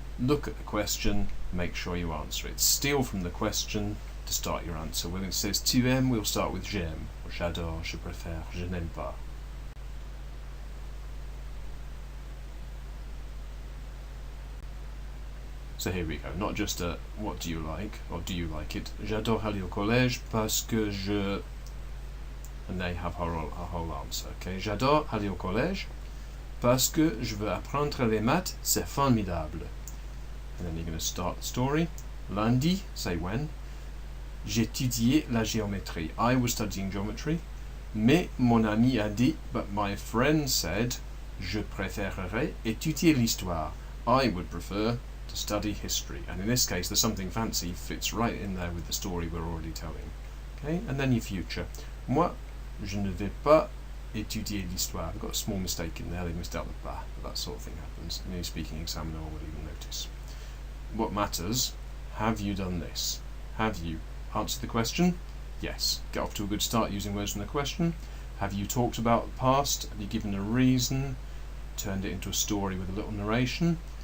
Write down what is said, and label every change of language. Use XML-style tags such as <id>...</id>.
<en>Look at the question, make sure you answer it. Steal from the question to start your answer. When it says</en> <fr>tu aimes,</fr> <en>we'll start with</en> <fr>j'aime, or j'adore, je préfère, je n'aime pas.</fr> <en>So here we go, not just a what do you like, or do you like it.</en> <fr>J'adore aller au collège parce que je...</fr> <en>And they have a whole answer.</en> <fr>Okay, j'adore aller au collège parce que je veux apprendre les maths, c'est formidable.</fr> <en>And then you're going to start the story. Lundi, say when.</en> <fr>J'étudiais la géométrie.</fr> <en>I was studying geometry.</en> <fr>Mais mon ami a dit,</fr> <en>but my friend said,</en> <fr>je préférerais étudier l'histoire.</fr> <en>I would prefer to study history. And in this case, the something fancy fits right in there with the story we're already telling. Okay, and then your future.</en> <fr>Moi, je ne vais pas étudier l'histoire.</fr> <en>I've got a small mistake in there, they missed out the pas, but that sort of thing happens. Any speaking examiner will even notice. What matters, have you done this? Have you answered the question? Yes. Get off to a good start using words from the question. Have you talked about the past? Have you given a reason? Turned it into a story with a little narration?</en>